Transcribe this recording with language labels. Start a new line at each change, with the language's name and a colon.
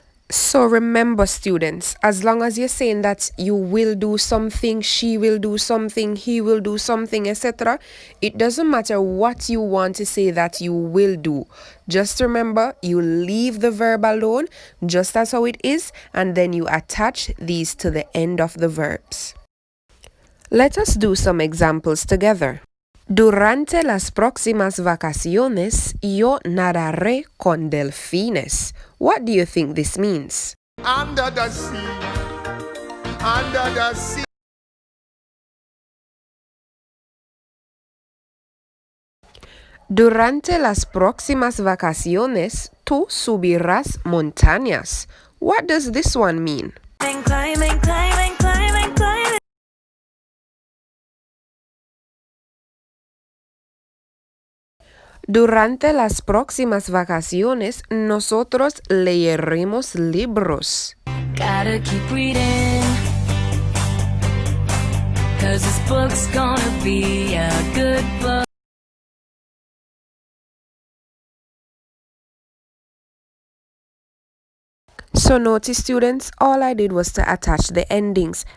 English: So remember, students, as long as you're saying that you will do something, she will do something, he will do something, etc., it doesn't matter what you want to say that you will do. Just remember, you leave the verb alone, just as how it is, and then you attach these to the end of the verbs. Let us do some examples together.
Spanish: Durante las próximas vacaciones, yo nadaré con delfines.
English: What do you think this means? Under the sea, under the sea.
Spanish: Durante las próximas vacaciones, tú subirás montañas.
English: What does this one mean? Climbing, climbing, climbing, climbing.
Spanish: Durante las próximas vacaciones, nosotros leeremos libros.
English: Gotta keep reading, 'cause this book's gonna be a good book. So notice, students, all I did was to attach the endings.